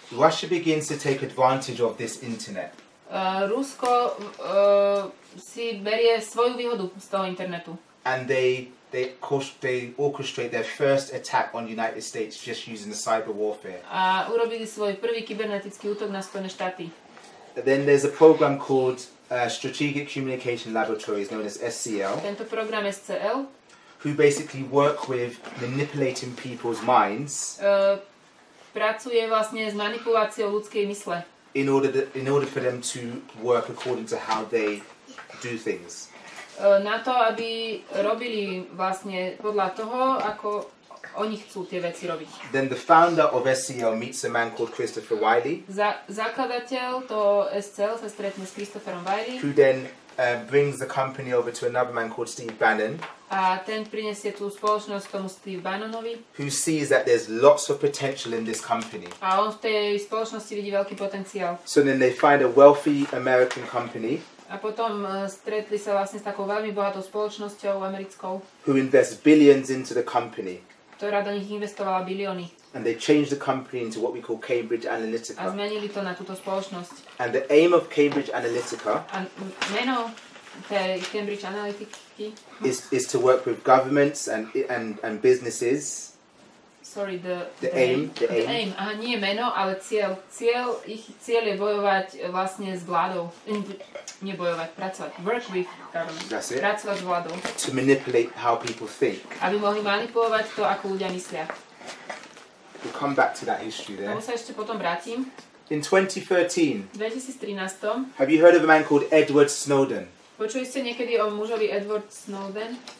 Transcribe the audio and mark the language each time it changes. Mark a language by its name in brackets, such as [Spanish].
[English] Russia begins to take advantage of this internet. [Slovak] Rusko si berie svoju výhodu z toho internetu. [English] And they orchestrate their first attack on the United States just using the cyber warfare. [Slovak] A urobili svoj prvý kybernetický útok na Spojené štáty. [English] Then there's a program called Strategic Communication Laboratories, known as SCL, [Slovak] Tento program SCL [English] who basically work with manipulating people's minds [Slovak] pracuje vlastne s manipuláciou ľudskej mysle. [English] in order for them to work according to how they do things. [Slovak] Na to, aby robili vlastne podľa toho, ako oni chcú tie veci robiť. [English] Then the founder of SCL meets a man called Christopher Wiley, [Slovak] Zakladateľ toho SCL sa stretne s Christopherom Wiley [English] who then brings the company over to another man called Steve Bannon, [Slovak] a ten prinesie tú spoločnosť tomu Steve Bannonovi [English] who sees that there's lots of potential in this company. [Slovak] a on v tej spoločnosti vidí veľký potenciál. [English] So then they find a wealthy American company [Slovak] A potom stretli sa vlastne s takou veľmi bohatou spoločnosťou americkou, [English] who invests billions into the company. [Slovak] ktorá do nich investovala bilióny. [English] And they changed the company into what we call Cambridge [Slovak] A [English] Analytica. [Slovak] zmenili to na túto spoločnosť. [English] And the aim of Cambridge Analytica [Slovak] A meno tej Cambridge Analytiky, [English] is to work with governments and businesses. sorry, the aim. [Slovak] Aha, nie meno, ale cieľ. Ich cieľ je bojovať vlastne s vládou. Nie bojovať, pracovať. [English] Work with government. That's it. [Slovak] Pracovať s vládou. [English] To manipulate how people think. [Slovak] Aby mohli manipulovať to, ako ľudia myslia. [English] We'll come back to that history [Slovak] Tomu [English] there. [Slovak] sa ešte potom vrátim. [English] In 2013, [Slovak] V 2013 [English] have you heard of a man called Edward Snowden? [Slovak] počuli ste niekedy o mužovi Edward Snowden?